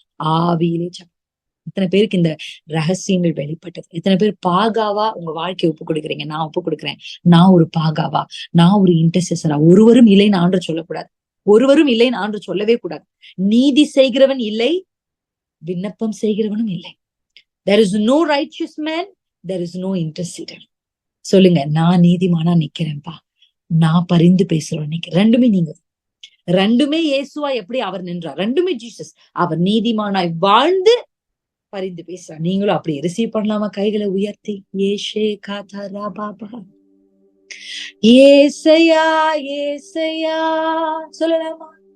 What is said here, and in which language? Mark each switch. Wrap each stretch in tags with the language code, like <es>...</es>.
<ta>ஆவியிலே இத்தனை பேருக்கு இந்த ரகசியங்கள் வெளிப்பட்டது. இத்தனை பேர் பாகாவா உங்க வாழ்க்கையை ஒப்பு கொடுக்குறீங்க. நான் ஒப்பு கொடுக்குறேன். நான் ஒரு பாகாவா, நான் ஒரு இன்டர்செசரா. ஒருவரும் இல்லைன்னு ஆண்டவர் சொல்லக்கூடாது. ஒருவரும் இல்லைன்னு ஆண்டவர் சொல்லவே கூடாது. நீதி செய்கிறவன் இல்லை, விண்ணப்பம் செய்கிறவனும் இல்லை.</ta> <en>There is no righteous man, there is no interceder.</en> <ta>சொல்லுங்க, நான் நீதிமானா நிக்கிறேன்பா, நான் பரிந்து பேசுறேன் நிக்கிறேன். ரெண்டுமே நீங்க, ரெண்டுமே இயேசுவா எப்படி அவர் நின்றார், ரெண்டுமே ஜீசஸ். அவர் நீதிமானாய் வாழ்ந்து பரிந்து பேசுறார். நீங்களும் அப்படி ரிசீவ் பண்ணலாமா? கைகளை உயர்த்தி ஏஷே காதரா பாபா ஏசையா ஏசையா சொல்லலாமா?</ta>